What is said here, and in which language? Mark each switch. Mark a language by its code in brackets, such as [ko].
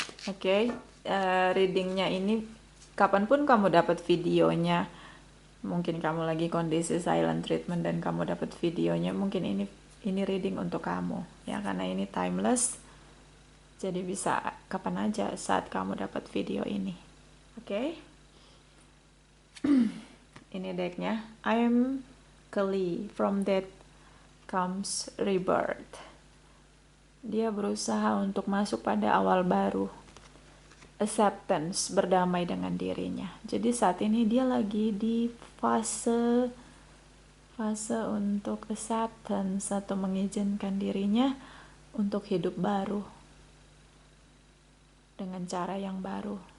[id] Oke, readingnya ini kapanpun kamu dapat videonya, mungkin kamu lagi kondisi silent treatment dan kamu dapat videonya, mungkin ini reading untuk kamu ya, karena ini timeless. Jadi bisa kapan aja saat kamu dapat video ini. Oke? Ini decknya. [en] I am Kali, from death comes rebirth. [id] Dia berusaha untuk masuk pada awal baru. Acceptance, berdamai dengan dirinya. Jadi saat ini dia lagi di fase untuk acceptance atau mengizinkan dirinya untuk hidup baru dengan cara yang baru.